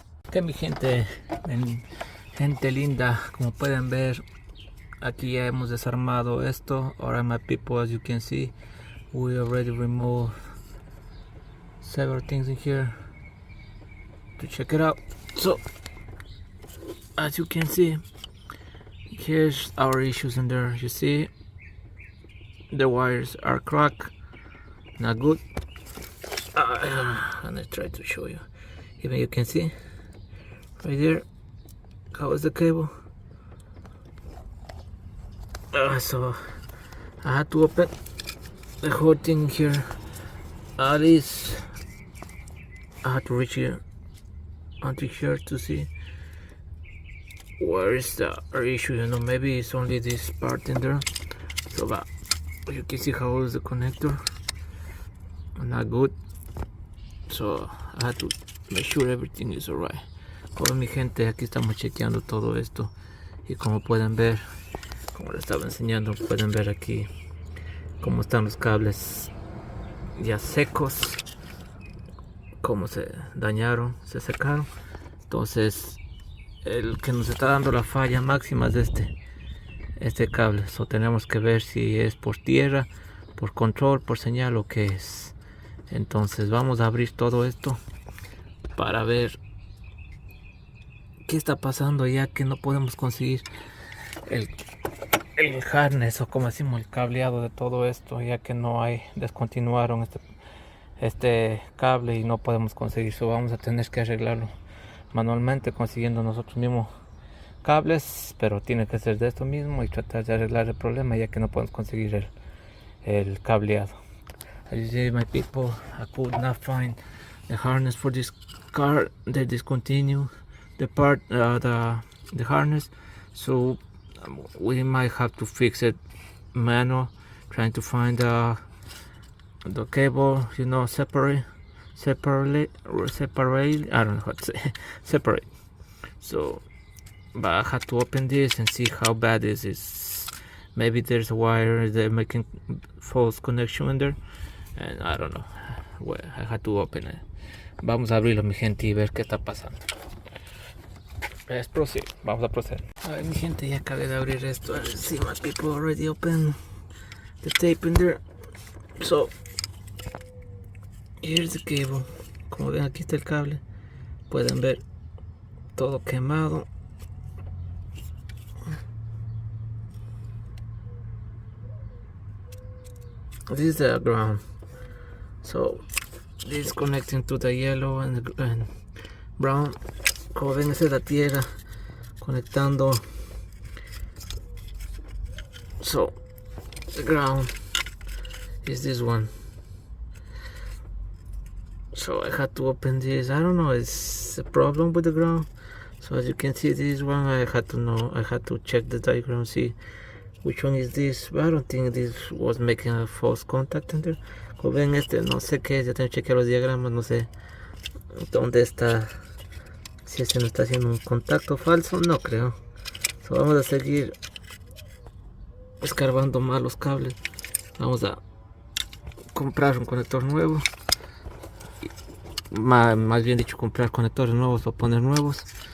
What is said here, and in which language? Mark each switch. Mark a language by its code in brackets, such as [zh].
[es] Que mi gente, gente linda, como pueden ver, aquí ya hemos desarmado esto. [en] Alright, my people, as you can see, we already removed several things in here to check it out. So as you can see, here's our issues in there. You see the wires are cracked, not good. And I try to show you. Even you can see right there how is the cable. So I had to open the whole thing here. At least I had to reach here onto here to see where is the issue. You know, maybe it's only this part in there. So but you can see how is the connector. Not good. So I had to make sure everything is alright. [es] Hola mi gente, aquí estamos chequeando todo esto y como pueden ver, como les estaba enseñando, pueden ver aquí cómo están los cables ya secos, cómo se dañaron, se secaron. Entonces el que nos está dando la falla máxima es este cable. So tenemos que ver si es por tierra, por control, por señal o qué es. Entonces vamos a abrir todo esto para ver qué está pasando, ya que no podemos conseguir el harness o como decimos el cableado de todo esto, ya que no hay, descontinuaron este cable y no podemos conseguir. So vamos a tener que arreglarlo manualmente consiguiendo nosotros mismos cables, pero tiene que ser de esto mismo y tratar de arreglar el problema, ya que no podemos conseguir el cableado. [en] As you see, my people, I could not find the harness for this car. They discontinued the part, the harness, so we might have to fix it manual, trying to find the cable, you know, separate, I don't know how to say separate. So but I had to open this and see how bad this is. Maybe there's a wire that making false connection in there, and I don't know. Well, I had to open it. [es] Vamos a abrirlo mi gente y ver qué está pasando. [en] Let's proceed. [es] Vamos a proceder. A ver mi gente, ya acabé de abrir esto. [en] See, my people already open the tape in there. So here's the cable. [es] Como ven, aquí está el cable. Pueden ver todo quemado. [en] This is the ground. So this is connecting to the yellow and brown. [es] Como ven, esa es la tierra conectando. [en] So the ground is this one. So I had to open this. I don't know, it's a problem with the ground. So as you can see, this one I had to check the diagram, see which one is this. But I don't think this was making a false contact in there. [es] Como ven, no sé qué es, ya tengo que chequear los diagramas, no sé dónde está, si no está haciendo un contacto falso, no creo. So vamos a seguir escarbando más los cables. Vamos a comprar un conector nuevo, más bien dicho, comprar conectores nuevos o poner nuevos.